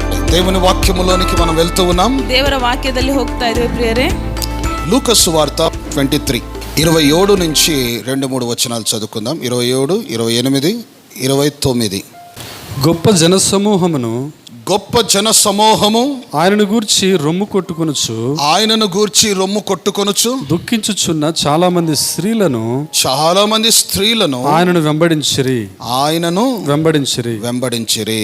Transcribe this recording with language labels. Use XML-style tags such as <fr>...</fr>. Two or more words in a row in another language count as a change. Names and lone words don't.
<te>దేవుని వాక్యములోనికి మనం వెళ్తూ ఉన్నాం.</te> <kn>ದೇವರ ವಾಕ್ಯದಲ್ಲಿ ಹೋಗ್ತಾ ಇದ್ದೇವೆ ಪ್ರಿಯರೇ.</kn> <te>లూకా సువార్త 23 27 నుంచి 2-3 వచనాలు చదువుకుందాం. 27, 28, 29. గొప్ప జన సమూహము ఆయనను గూర్చి రొమ్ము కొట్టుకొనుచు దుఃఖించుచున్న చాలా మంది స్త్రీలను ఆయనను వెంబడించిరి.</te>